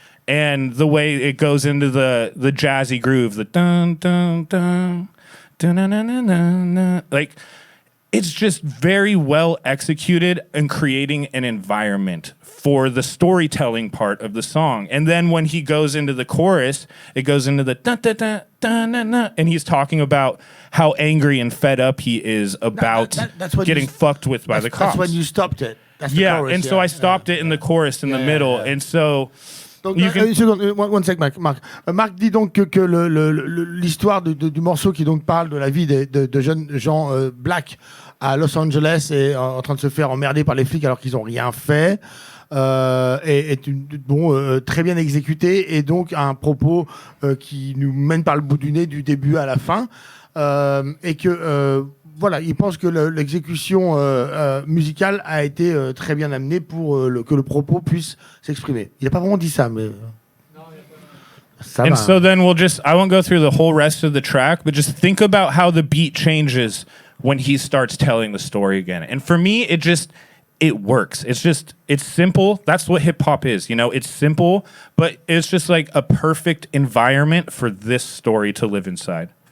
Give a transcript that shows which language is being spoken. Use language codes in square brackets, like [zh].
[en] And the way it goes into the jazzy groove, the dun dun dun dun dun dun dun dun, dun, like it's just very well executed in creating an environment for the storytelling part of the song. And then when he goes into the chorus, it goes into the dun dun dun dun dun, dun, and he's talking about how angry and fed up he is about getting fucked with by the cops. That's when you stopped it. That's the chorus, and so I stopped it in the chorus in the middle, and so. [fr] Donc, une seconde, [en] one sec, [fr] Marc. Marc dit donc que l'histoire du morceau qui donc parle de la vie de jeunes gens black à Los Angeles et en train de se faire emmerder par les flics alors qu'ils n'ont rien fait est très bien exécuté et donc un propos qui nous mène par le bout du nez du début à la fin et que voilà, il pense que l'exécution musicale a été très bien amenée pour que le propos puisse s'exprimer. Il n'a pas vraiment dit ça, mais... [en] And so then I won't go through the whole rest of the track, but just think about how the beat changes when he starts telling the story again. And for me, it works. It's simple. That's what hip hop is, you know? It's simple, but it's just like a perfect environment for this story to live inside.